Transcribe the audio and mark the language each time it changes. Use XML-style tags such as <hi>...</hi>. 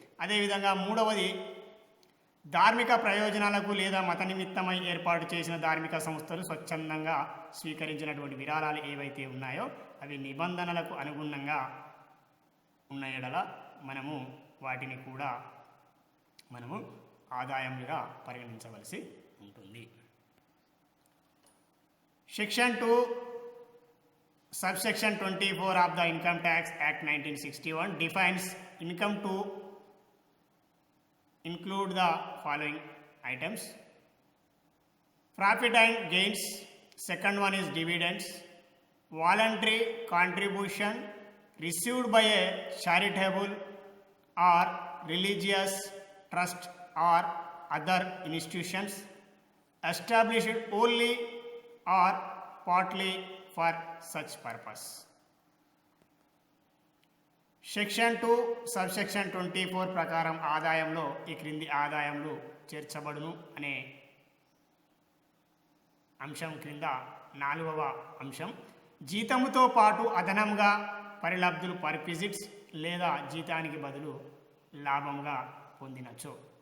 <te>అదేవిధంగా మూడవది, ధార్మిక ప్రయోజనాలకు లేదా మత నిమిత్తమై ఏర్పాటు చేసిన ధార్మిక సంస్థలు స్వచ్ఛందంగా స్వీకరించినటువంటి విరాళాలు ఏవైతే ఉన్నాయో అవి నిబంధనలకు అనుగుణంగా ఉన్న ఎడల మనము వాటిని కూడా మనము ఆదాయంగా పరిగణించవలసి ఉంటుంది.</te> <en>Section 2 subsection 24 of the Income Tax Act 1961 defines income to include the following items: profit and gains, second one is dividends, voluntary contribution received by a charitable or religious trust or other institutions established only or partly for such purpose.</en> <te>Section 2 subsection 24 ప్రకారం ఆదాయంలో ఈ క్రింది ఆదాయములు చేర్చబడును అనే అంశం క్రింద 4వ అంశం, జీతముతో పాటు అదనంగా పరిలబ్ధులు పర్క్విజిట్స్ లేదా జీతానికి బదులు లాభంగా పొందినచో.</te>